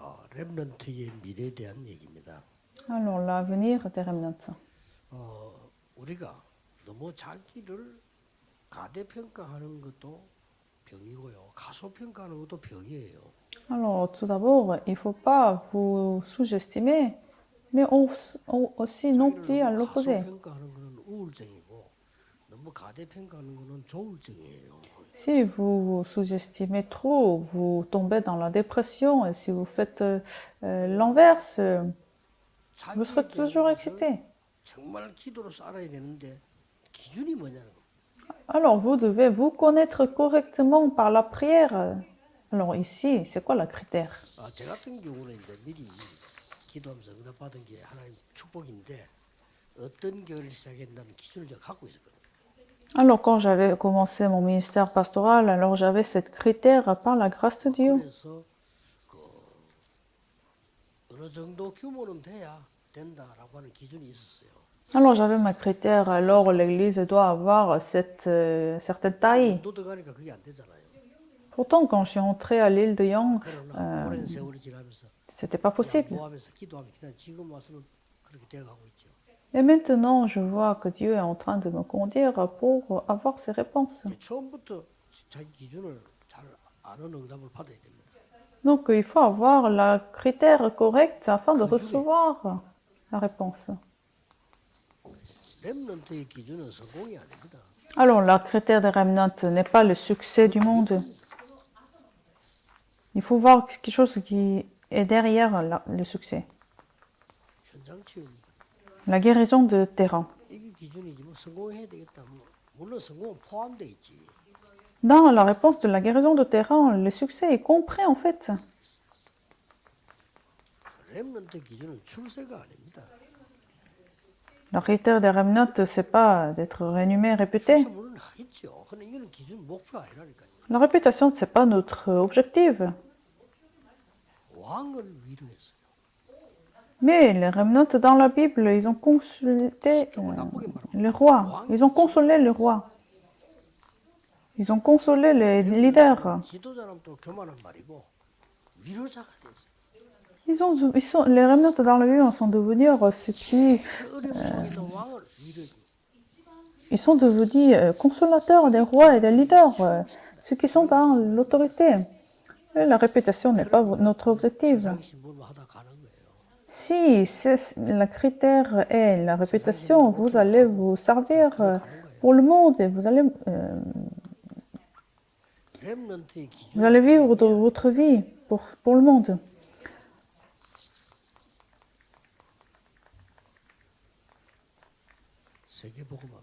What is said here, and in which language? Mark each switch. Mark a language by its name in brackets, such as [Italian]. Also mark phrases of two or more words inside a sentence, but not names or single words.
[Korean] 렘넌트의 미래에 대한 얘기입니다. [French] Alors, l'avenir des remnants. [Korean] 우리가 너무 자기를 가대평가하는 것도 병이고요. 가소평가하는 것도 병이에요. [French] Alors, tout d'abord, il ne faut pas vous sous-estimer, mais aussi non [Korean] 자기를 [French] plus à [Korean] 너무 [French] l'opposé. [Korean] 가소평가하는 것은 우울증이고 너무 가대평가하는 것은 조울증이에요. [French] Si vous vous sous-estimez trop, vous tombez dans la dépression, et si vous faites l'inverse, vous serez [Korean] 자기에 대한 [French] toujours [Korean] 것을 [French] excité. [Korean] 정말 기도로 살아야 되는데 기준이 뭐냐는 거. [French] Alors, vous devez vous connaître correctement par la prière. Alors ici, c'est quoi le critère? [Korean] 제 같은 경우는 이제 미리 기도하면서 응답받은 게 하나님 축복인데 어떤 교회를 시작했다는 기준을 제가 갖고 있었거든요. [French] Alors, quand j'avais commencé mon ministère pastoral, alors j'avais cette critère par la grâce de Dieu. [Korean] 그래서 어느 정도 규모는 돼야 된다라고 하는 기준이 있었어요. [French] Alors, j'avais ma critère. Alors, l'église doit avoir cette certaine taille. [Korean] 또 들어가니까 그게 안 되잖아요. [French] Pourtant, quand je suis entrée à l'île de Yang, [Korean] 그러나 오랜 세월이 지나면서 [French] c'était pas possible. [Korean] 모하면서 기도하면 그냥 지금 와서는 그렇게 돼가고 있죠. [French] Et maintenant, je vois que Dieu est en train de me conduire pour avoir ces réponses. [Korean] 처음부터 자기 기준을 잘 아는 응답을 받아야 됩니다. [French] Donc, il faut avoir le critère correct afin de recevoir la réponse. [Korean] 렘넌트의 기준은 성공이 아닙니다. [French] Alors, le critère des remnants n'est pas le succès du monde. Il faut voir quelque chose qui est derrière le succès. [Korean] 현장 치유입니다. [French] La guérison de terrain. [Korean] 이게 기준이지 뭐 성공해야 되겠다. 물론 성공은 포함돼 있지. [French] Dans la réponse de la guérison de terrain, le succès est compris en fait. [Korean] 렘넌트 기준은 출세가 아닙니다. [French] Le critère des remnants, c'est pas d'être renommé, réputé. [Korean] 물론 하겠죠. 근데 이거는 기준 목표가 아니라니까요. [French] La réputation, c'est pas notre objectif. [Korean] 왕을 위로했어요. [French] Mais les remnants dans la Bible, ils ont consulté le roi. Ils ont consolé le roi. Ils ont consolé les leaders. [Korean] 지도자는 또 교만한 말이고 위로자가 됐어요. [French] Les remnants dans la Bible sont devenus ceux qui... [Korean] 어려움 속에서 왕을 위로해. [French] Ils sont devenus consolateurs des rois et des leaders, ceux qui sont dans l'autorité. Et la réputation n'est pas notre objectif. [Korean] 세상 신분을 하다 가는 거예요. [French] Si le critère est la réputation, vous allez vous servir pour le monde et vous allez [Korean] 렘넌트의 기준. [French] vivre votre vie pour le monde. [Korean] 세계복음화입니다.